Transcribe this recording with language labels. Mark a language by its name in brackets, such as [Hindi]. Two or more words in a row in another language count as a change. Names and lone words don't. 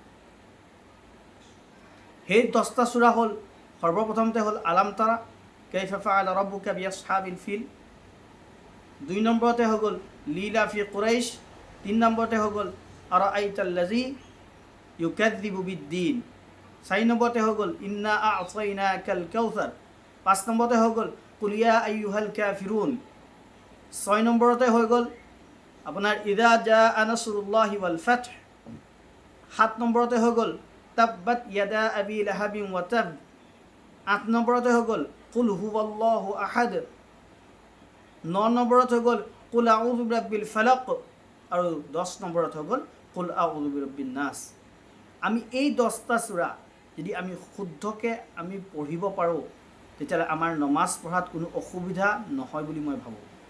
[Assamese] সেই 10টা সূৰা হ'ল, সৰ্বপ্ৰথমতে হ'ল [Arabic] ألم تر كيف فعل ربك بأصحاب الفيل, [Assamese] 2 নম্বৰতে হৈ গ'ল [Arabic] لإيلاف قريش, [Assamese] 3 নম্বৰতে হৈ গ'ল [Arabic] أرأيت الذي يكذب بالدين, [Assamese] 4 নম্বৰতে হৈ গ'ল [Arabic] إنا أعطيناك الكوثر, [Assamese] 5 নম্বৰতে হৈ গ'ল [Arabic] قل يا أيها الكافرون, [Assamese] 6 নম্বৰতে হৈ গ'ল আপোনাৰ [Arabic] إذا جاء نصر الله والفتح, [Assamese] 7 নম্বৰতে হৈ গ'ল [Arabic] تبت يدا أبي لهب وتب, [Assamese] 8 নম্বৰতে হৈ গ'ল [Arabic] قل هو الله أحد, [Assamese] 9 নম্বৰত হৈ গ'ল [Arabic] قل أعوذ برب الفلق, [Assamese] আৰু 10 নম্বৰত হৈ গ'ল [Arabic] قل أعوذ برب الناس. [Assamese] আমি এই 10টা সূৰা যদি আমি শুদ্ধকৈ আমি পঢ়িব পাৰোঁ, তেতিয়াহ'লে আমাৰ নমাজ পঢ়াত কোনো অসুবিধা নহয় বুলি মই ভাবোঁ।